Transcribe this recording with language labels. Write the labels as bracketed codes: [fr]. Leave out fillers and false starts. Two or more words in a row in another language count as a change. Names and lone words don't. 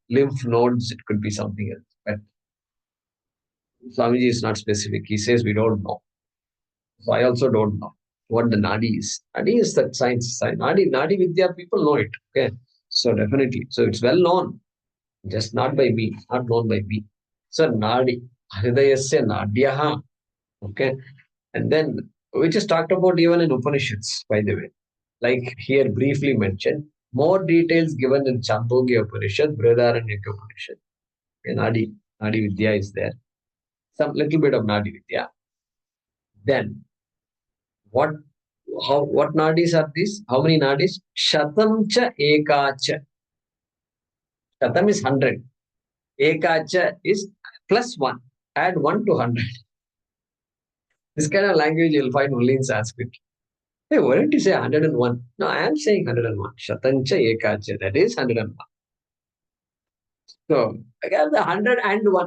[en] Lymph nodes, it could be something else. But Swamiji is not specific. He says we don't know. So I also don't know what the nadi is. Nadi is that science. Nadi Vidya, people know it. Okay. So definitely. So it's well known. Just not by me. Not known by me. So nadi. [sa] Hridayasya nadyaha. [en] Okay. And then, which is talked about even in Upanishads, by the way. Like here briefly mentioned, more details given in Chandogya Upanishad, Brihadaranyaka Upanishad. Okay, Nadi Vidya is there. Some little bit of Nadi Vidya. Then, what nadis are these? How many nadis? [sa] Shatam cha ekacha. [en] Shatam is 100. Ekacha is plus 1. Add 1 to 100. This kind of language you'll find only in Sanskrit. Hey, why don't you say 101? No, I am saying 101. [sa] Shatancha ekacha. [en] That is 101. So, again, the 101.